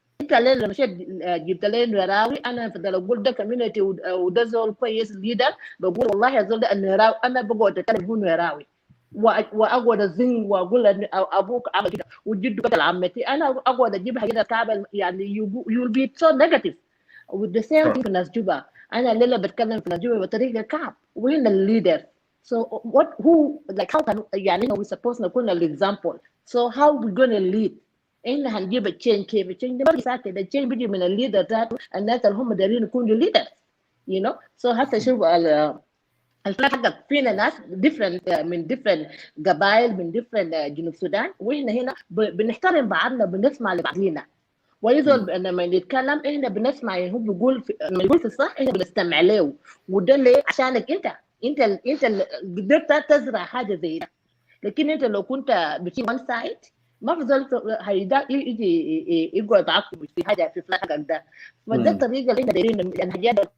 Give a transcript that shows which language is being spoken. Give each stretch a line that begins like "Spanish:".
Arabic: انت لما مشيت جبت لي نراوي انا بفضل اقول ده كوميونتي وده زول كويس ليدر، بقول والله يا زول ده النراوي انا بقعد اتكلم هو نراوي واقعد ازن واقول ان ابوك عمل كده وجده قتل عمتي. انا اقعد اجيب حاجات كعبه يعني
English: you'll be so negative. with the same thing
Arabic: في ناس جوبا. انا الليله بتكلم في ناس جوبا بطريقه كعب وين الليدر
English: So how can we supposed to put an example? So how we gonna lead?
Arabic: إحنا هنجيب change كيف change ده بس كده change بيجي من الليدر ذاته الناس اللي هم دايرين يكونوا leaders so حتى شوف الفلاج حقك فينا ناس different من different قبائل من different جنوب السودان واحنا هنا بنحترم بعضنا بنسمع لبعضينا وإذا لما نتكلم احنا بنسمع هو بيقول لما يقول في الصح احنا بنستمع له وده اللي عشانك انت اللي قدرت تزرع حاجه زي ده لكن انت لو كنت بتجي وان سايد ما في زول هيدا يجي يقعد معاك في حاجه في فلاحك ده فده الطريقه اللي احنا دايرين الحاجات